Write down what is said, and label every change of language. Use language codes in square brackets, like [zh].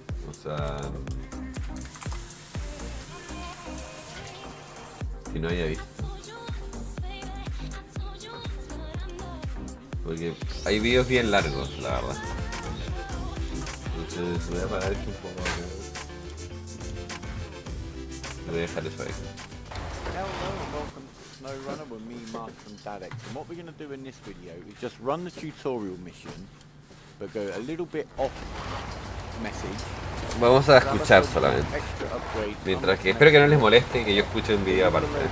[es] O sea, que no haya visto. Porque hay videos bien largos, la verdad. Entonces voy a parar esto un poco acá. Voy a dejar eso ahí. [en] Hello and welcome to SnowRunner with me, Mark from Dadex. And what we're going to do in this video is just run the tutorial mission, but go a little bit off message. [es] Vamos a escuchar solamente. Mientras que espero que no les moleste que yo escuche un video aparte.